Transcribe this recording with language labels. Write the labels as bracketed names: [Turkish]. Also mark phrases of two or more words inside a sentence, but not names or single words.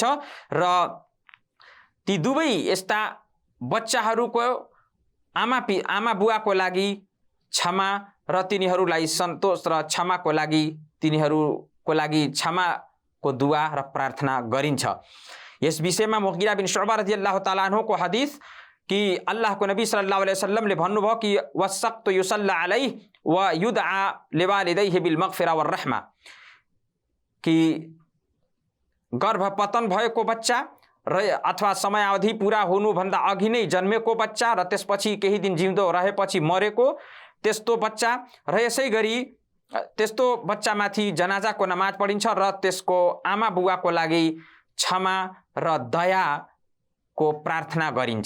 [Nepali] र ती दुवै यस्ता बच्चाहरूको आमा बुवाको लागि क्षमा र तिनीहरूलाई सन्तोष र क्षमाको लागि तिनीहरूको लागि क्षमाको दुआ र प्रार्थना गरिन्छ। यस विषयमा मुगीरा बिन शुअबा [Arabic] رضي الله تعالى عنه [Nepali] को हदिस कि अल्लाहको नबी [Arabic] صلى الله عليه وسلم [Nepali] भन्नुभयो कि [Arabic] والسقط يصلى عليه ويدعى لوالديه بالمغفرة والرحمة, [Nepali] कि गर्भपतन भएको बच्चा अथवा समयावधि पुरा हुनुभन्दा अघि नै जन्मेको बच्चा र त्यसपछि केही दिन जिउँदो रहेपछि मरेको त्यस्तो बच्चा र यसै गरी त्यस्तो बच्चामाथि जनाजाको नमाज पढिन्छ र त्यसको आमा बुवाको लागि क्षमा र दयाको प्रार्थना गरिन्छ।